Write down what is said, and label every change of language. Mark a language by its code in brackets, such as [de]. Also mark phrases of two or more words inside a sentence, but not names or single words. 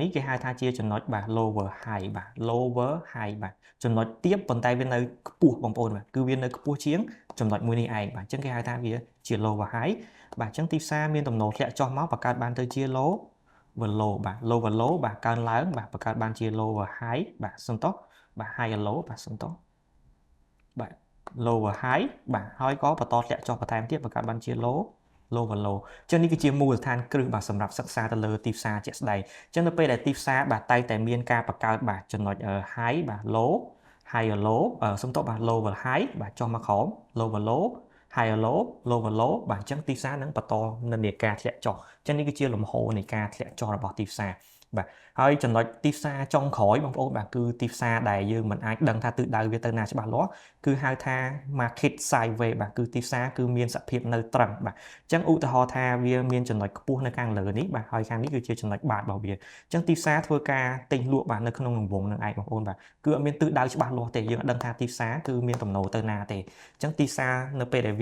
[km] នេះគេហៅថាជាចំណុចបាទ [en] lower high [km] បាទ [en] lower high [km] បាទចំណុចទាបប៉ុន្តែវានៅខ្ពស់បងប្អូនបាទគឺវានៅខ្ពស់ជាងចំណុចមួយនេះឯងបាទអញ្ចឹងគេហៅថាវាជា [en] lower high [km] បាទអញ្ចឹងទីផ្សារមានទំនោរធ្លាក់ចុះមកបង្កើតបានទៅជា [en] lower low [km] បាទ [en] lower low [km] បាទកើនឡើងបាទបង្កើតបានជា [en] lower high [km] បាទសុំទោសបាទ [en] higher low [km] បាទសុំទោសបាទ [en] lower high [km] បាទហើយក៏បន្តធ្លាក់ចុះបន្ថែមទៀតបង្កើតបានជា [en] lower low [km] អញ្ចឹងនេះគឺជាមូលដ្ឋា នគ្រឹះបាទសម្រាប់សិក្សាទៅលើទីផ្សារជាក់ស្ដែងអញ្ចឹងនៅពេលដែលទីផ្សារបាទតែងតែមានការបង្កើតបាទចំណុច high បាទ [en] low higher low [km] សុំទោសបាទ [en] lower high [km] បាទចុះមកក្រោម [en] lower low higher low lower low [km] បាទអញ្ចឹងទីផ្សារនឹងបន្តនិន្នាការធ្លាក់ចុះអញ្ចឹងនេះគឺជាលំហូរនៃការធ្លាក់ចុះរបស់ទីផ្សារបាទហើយចំណុចទីផ្សារចុងក្រោយ បងប្អូនបាទគឺទីផ្សារដែលយើងមិនអាចដឹងថាទិសដៅវាទៅណាច្បាស់លាស់គឺហៅថា [en] market sideways [km] បាទគឺទីផ្សារគឺមានសភាពនៅត្រឹងបាទអញ្ចឹងឧទាហរណ៍ថាវាមានចំណុចខ្ពស់នៅខាងលើនេះបាទហើយខាងនេះគឺជា ចំណុចបាតរបស់វាអញ្ចឹងទីផ្សារធ្វើការទិញលក់បាទនៅក្នុងរង្វង់នឹងឯងបងប្អូនបាទគឺអត់មានទិសដៅច្បាស់លាស់ទេយើងអត់ដឹងថាទីផ្សារគឺមានទំនោរទៅណាទេអញ្ចឹងទីផ្សារនៅពេលដែល